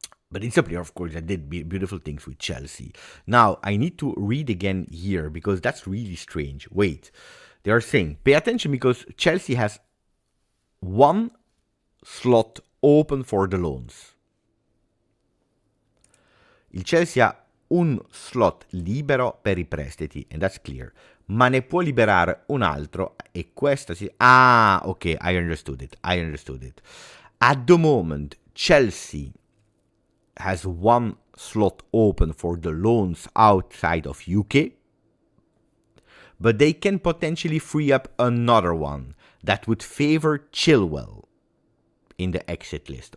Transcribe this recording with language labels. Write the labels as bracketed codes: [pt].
[en] But it's a player, of course, that did beautiful things with Chelsea. Now, I need to read again here, because that's really strange. Wait, they are saying, pay attention, because Chelsea has one slot open for the loans. [it] Il Chelsea ha un slot libero per I prestiti, [en] and that's clear, [it] ma ne può liberare un altro, e questa si... [en] Ah, ok, I understood it. At the moment, Chelsea has one slot open for the loans outside of UK, but they can potentially free up another one that would favor Chilwell in the exit list.